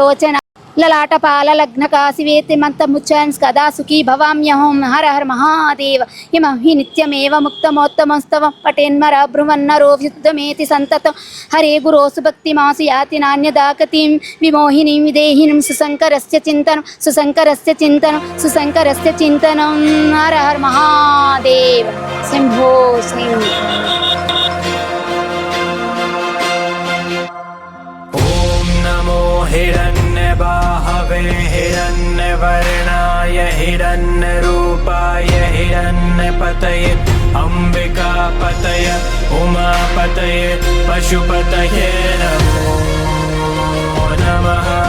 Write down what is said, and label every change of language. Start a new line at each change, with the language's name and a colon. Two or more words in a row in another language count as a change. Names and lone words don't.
Sanskrit: విముక్తలోలలోచన లలాటపాల లగ్న కాశివేతి మంతముచ్చాన్స్ కదా సుఖీ భవామ్యహం హర హర మహాదేవ ఇమం హి నిత్యమేవ ముక్తమోత్తమస్తవం పటేన్మర బృహన్నరో వ్యుద్ధమేతి సంతతం హరే గురోసు భక్తిమాసు యాతి నాణ్యదాకతిం విమోహినీం విదేహినిం సుశంకరస్య చింతనం హర హర మహాదేవ శంభో శంకర हिरण्यबाहवे हिरण्यवर्णाय हिरण्यरूपाय हिरण्यपतये अम्बिकापतये उमापतये पशुपतये नमो नमः